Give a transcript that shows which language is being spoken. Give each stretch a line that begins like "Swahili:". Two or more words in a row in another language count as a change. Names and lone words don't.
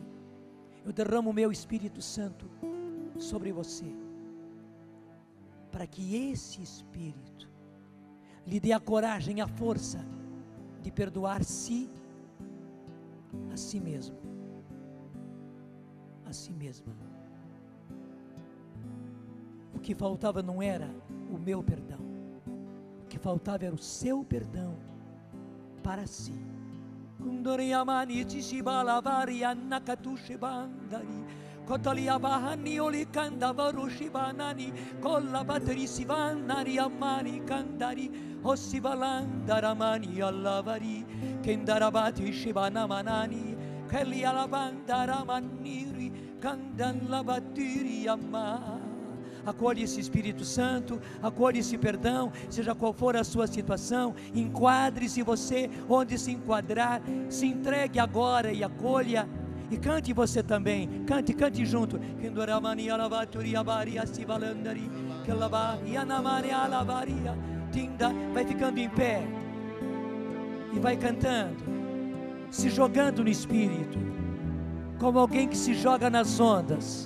Portuguese: Eu derramo o meu Espírito Santo sobre você, para que esse Espírito lhe dê a coragem, a força de perdoar-se a si mesmo, a si mesma. O que faltava não era o meu perdão, o que faltava era o seu perdão para si. Kundoriyamani tishibalavary annakatushibandari Kotaliabahani olikanda varushibanani Kollabatri sivanari amani kandari Osivalandaramani allavari Kendarabati shibanamanani Kelli alabandaramaniri Kandalabatiri amma. Acolhe esse Espírito Santo, acolhe esse perdão, seja qual for a sua situação. Enquadre-se você onde se enquadrar, se entregue agora e acolha. E cante você também, cante junto. Vai ficando em pé e vai cantando, se jogando no Espírito, como alguém que se joga nas ondas.